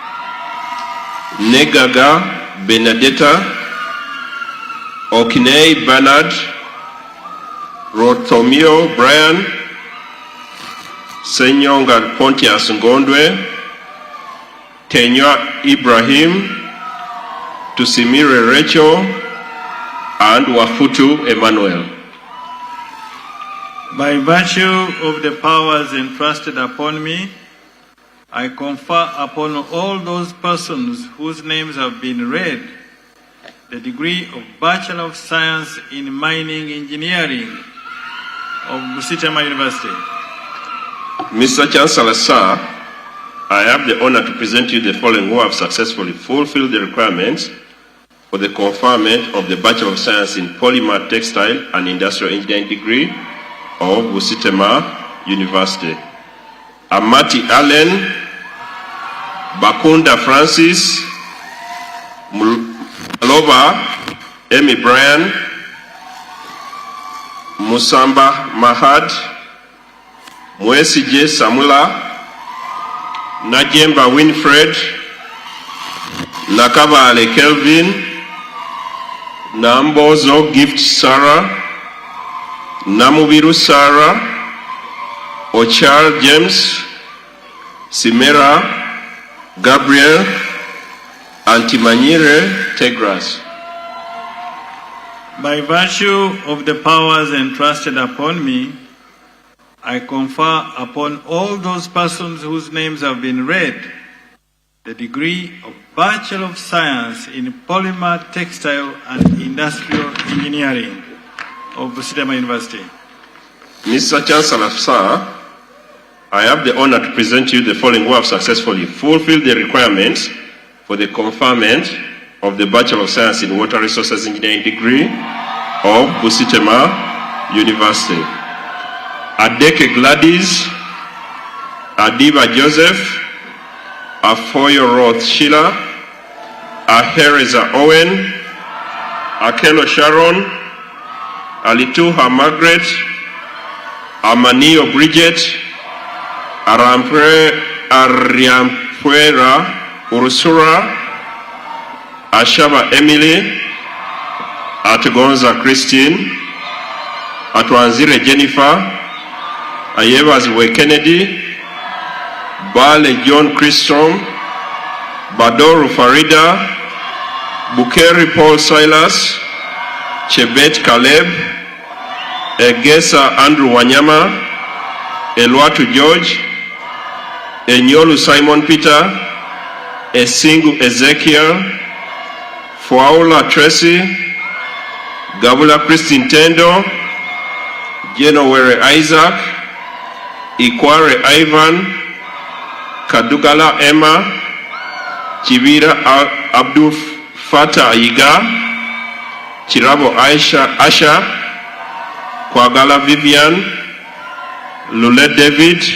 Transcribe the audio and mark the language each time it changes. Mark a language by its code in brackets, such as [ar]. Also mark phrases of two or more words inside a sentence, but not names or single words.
[en] Negaga Benedetta, Okinei Bernard, Rotomio Brian, Senyonga Pontius Ngondwe, Tenywa Ibrahim, Tusimire Rachel, and Wafutu Emmanuel. By virtue of the powers entrusted upon me, I confer upon all those persons whose names have been read the degree of Bachelor of Science in Mining Engineering of Bustema University. Mr. Chancellor, sir, I have the honor to present you the following who have successfully fulfilled the requirements for the conferment of the Bachelor of Science in Polymer Textile and Industrial Engineering degree of Bustema University. Amati Allen, Bakunda Francis, Maloba Amy Bryan, Musamba Mahad, Mwesije Samula, Najemba Winfred, Nakabale Kelvin, Nambozo Gift Sarah, Namubiru Sarah, Ochar James, Simera, Gabriel, Antimanyire Tegras. By virtue of the powers entrusted upon me, I confer upon all those persons whose names have been read the degree of Bachelor of Science in Polymer, Textile and Industrial Engineering of Bustema University. Mr. Chancellor, sir, I have the honor to present you the following who have successfully fulfilled the requirements for the conferment of the Bachelor of Science in Water Resources Engineering degree of Bustema University. Adeke Gladys, Adiba Joseph, Afoyo Roth Sheila, Ahereza Owen, Akelo Sharon, Alituha Margaret, Amanio Bridget, Ariampuera Ursula, Ashaba Emily, Atgonza Christine, Atwanzire Jennifer, Ayevazwe Kennedy, Bale John Christom, Badoru Farida, Bukeri Paul Silas, Chebet Caleb, Egesa Andrew Wanyama, Elwatu George, Enyolu Simon Peter, Esingu Ezekiel, Fuaula Tracy, Gabula Christine Tendo, Jenowere Isaac, Ikware Ivan, Kadugala Emma, Chivira Abdul Fatah Ayiga, Chirabo Asha, Kwagala Vivian, Lule David,